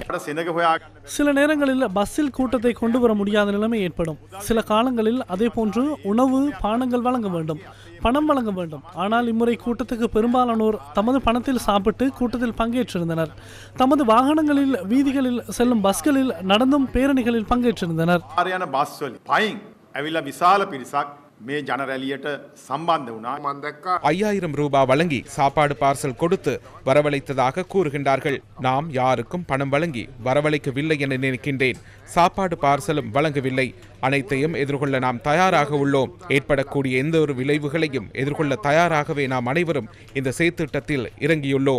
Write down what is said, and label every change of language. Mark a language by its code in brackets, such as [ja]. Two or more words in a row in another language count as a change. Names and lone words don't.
[ta] சில நேரங்களில் பஸ்ஸில் கூட்டத்தை கொண்டு வர முடியாத நிலைமை ஏற்படும். சில காலங்களில் அதே போன்று உணவு பானங்கள் வழங்க வேண்டும், பணம் வழங்க வேண்டும். ஆனால் இம்முறை கூட்டத்துக்கு பெரும்பாலானோர் தமது பணத்தில் சாப்பிட்டு கூட்டத்தில் பங்கேற்றிருந்தனர். தமது வாகனங்களில், வீதிகளில் செல்லும் பஸ்களில் நடந்தும் பேரணிகளில் பங்கேற்றிருந்தனர். [si] ඇවිල්ලා විශාල පිරිසක් මේ ජන රැලියට සම්බන්ධ වුණා. මම දැක්කා [ta] 5000 ரூபாய் வழங்கி சாப்பாடு பார்சல் கொடுத்து வரவழைத்ததாக கூறுகின்றார்கள். நாம் யாருக்கும் பணம் வழங்கி வரவழைக்கவில்லை என நினைக்கின்றேன். சாப்பாடு பார்சலும் வழங்கவில்லை. அனைத்தையும் எதிர்கொள்ள நாம் தயாராக உள்ளோம். ஏற்படக்கூடிய எந்த ஒரு விளைவுகளையும் எதிர்கொள்ள தயாராகவே நாம் அனைவரும் இந்த செயற்திட்டத்தில் இறங்கியுள்ளோம்.